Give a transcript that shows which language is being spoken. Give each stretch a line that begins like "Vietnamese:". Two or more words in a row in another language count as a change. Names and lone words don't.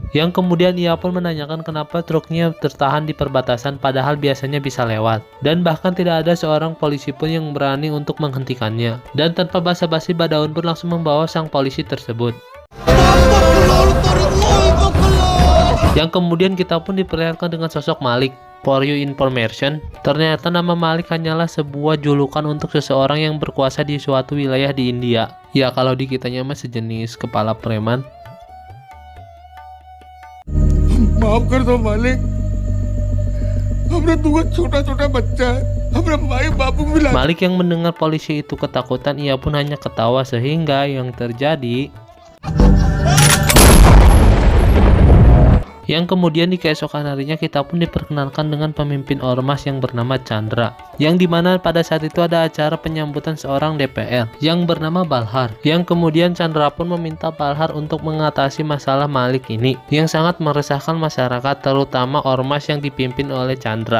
Indonesian: Yang kemudian ia pun menanyakan kenapa truknya tertahan di perbatasan padahal biasanya bisa lewat. Dan bahkan tidak ada seorang polisi pun yang berani untuk menghentikannya. Dan tanpa basa-basi Badaun pun langsung membawa sang polisi tersebut. Yang kemudian kita pun diperlihatkan dengan sosok Malik.
English: For your information,
Indonesian: ternyata nama Malik hanyalah sebuah julukan untuk seseorang yang berkuasa di suatu wilayah di India. Ya kalau di kitanya mah sejenis kepala preman.
Bhojpuri: माफ कर दो मालिक, हमरा दूगो छोटा-छोटा बच्चा है, हमरा माई बापू मिला।
Indonesian: Malik yang mendengar polisi itu ketakutan, ia pun hanya ketawa sehingga yang terjadi yang kemudian di keesokan harinya kita pun diperkenalkan dengan pemimpin ormas yang bernama Chandra, yang dimana pada saat itu ada acara penyambutan seorang DPR yang bernama Balhar, yang kemudian Chandra pun meminta Balhar untuk mengatasi masalah Malik ini yang sangat meresahkan masyarakat, terutama ormas yang dipimpin oleh Chandra.